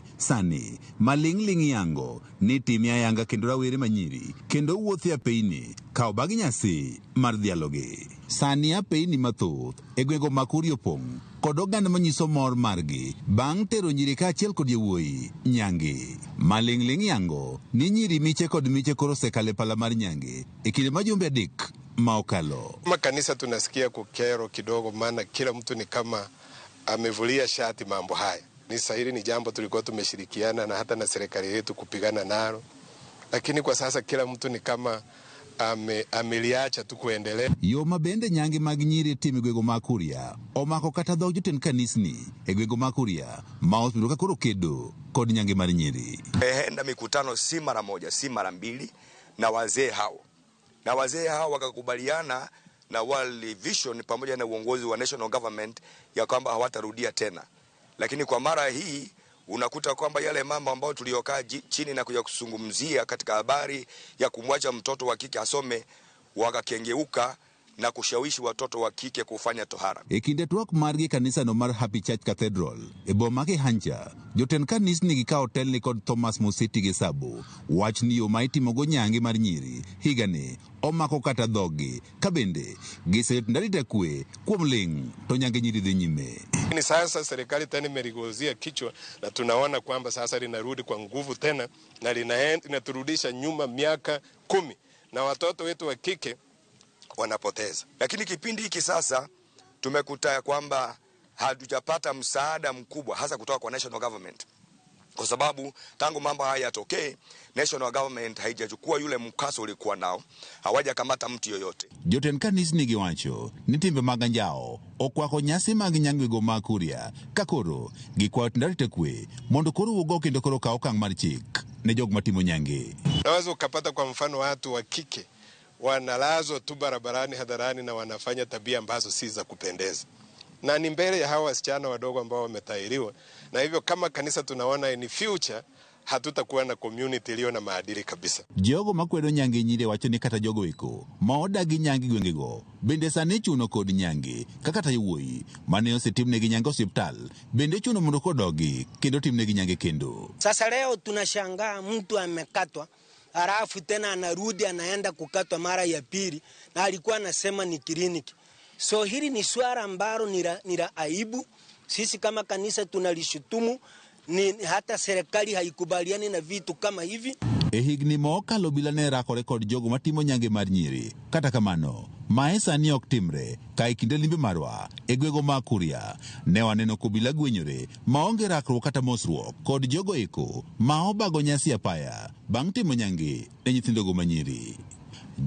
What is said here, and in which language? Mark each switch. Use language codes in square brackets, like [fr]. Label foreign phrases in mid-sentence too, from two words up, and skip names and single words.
[luo] Sani maling'ling' yango ni timia yanga kendo rawere manyiri kendo wuothi apeini kawo bag nyasi mar dhialogi. Sani apeini mathoth e gwego mag Kuria opong' kod oganda manyiso mor margi bang' tero nyiri kaachiel kod yawuoyi nyange. Maling'ling' yango ni nyiri miche kod miche koro osekale pala mar nyange e kinde ma jumbe adek maokalo. [sw] Kama kanisa tunasikia kukero kidogo, maana kila mtu ni kama amevulia shati mambo haya. Hili ni jambo tulikuwa tumeshirikiana na hata na serikali yetu kupigana nalo, lakini kwa sasa kila mtu ni kama ameliacha tu kuendelea. [luo] Yo mabende nyange mag nyiri timi gwego mag Kuria omako kata dhog jotend kanisni e gwego mag Kuria ma osebiro ka koro kedo kod nyange mar nyiri. [sw] Enda mikutano si mara moja si mara mbili na wazee hao wakakubaliana na World Vision pamoja na uongozi wa [en] national government [sw] ya kwamba hawatarudia tena. Lakini kwa mara hii unakuta kwamba yale mambo ambayo tuliokaa chini na kuja kusungumzia katika habari ya kumwacha mtoto wa kike asome wakakengeuka na kushawishi watoto wa kike kufanya tohara. [luo] E kinde twak margi kanisa no mar Happy Church Cathedral e boma ke Hancha, joten kanisni gikawo telni kod Thomas Musiti gi Sabo wach ni yo ma itimogo nyange mar nyiri higani omako kata dhogi ka bende giseyo ndarita kwe kuom ling' to nyange nyiri dhi nyime. [sw] Ni sasa serikali tena imerigozia kichwa na tunaona kwamba sasa linarudi kwa nguvu tena na linaturudisha nyuma miaka 10 na watoto wetu wa kike wanapoteza. Lakini kipindi hiki sasa tumekuta ya kwamba hatujapata msaada mkubwa hasa kutoka kwa [en] national government. [sw] Kwa sababu tangu mambo haya yatokee, [en] national government [sw] haijachukua yule mkaso ulikuwa nao, hawajakamata mtu yoyote. [luo] Joten kanisni giwacho ni timbe mag anjao okwako nyasi mag nyangego mag Kuria ka koro gikwayo ndarita kwe mondo koro wuogo kendo koro kawo okang' mar chik ne jog matimo nyange. [sw] Naweza ukapata kwa mfano watu wa kike wanalazwa tu barabarani hadharani na wanafanya tabia ambazo si za kupendeza, na ni mbele ya hawa wasichana wadogo ambao wametahiriwa. Na hivyo kama kanisa tunaona [en] in future [sw] hatutakuwa na community iliyo na maadili kabisa. [luo] Jogo makwedo nyange nyiri wacho ni kata jogo eko ma odagi nyange gwengego bende sani chuno kod nyange kaka ta yawuoyi mane osetimnegi nyange osiptal bende chuno mondo kodogi kendo timnegi nyange kendo. [sw] Sasa leo tunashangaa mtu amekatwa halafu tena anarudi anaenda kukatwa mara ya pili na alikuwa anasema ni kliniki. So hili ni swala ambalo ni la aibu. Sisi kama kanisa tunalishutumu, ni hata serikali haikubaliani na vitu kama hivi. [luo] E higni mokalo bila ne rakore kod jogo matimo nyange mar nyiri. Kata kamano, mae sani ok timre ka kinde limbe marwa e gwego mag Kuria ne waneno kobila gwenyore maonge rakruok kata mosruok kod jogo eko ma obago nyasi apaya bang' timo nyange ne nyithindogo manyiri.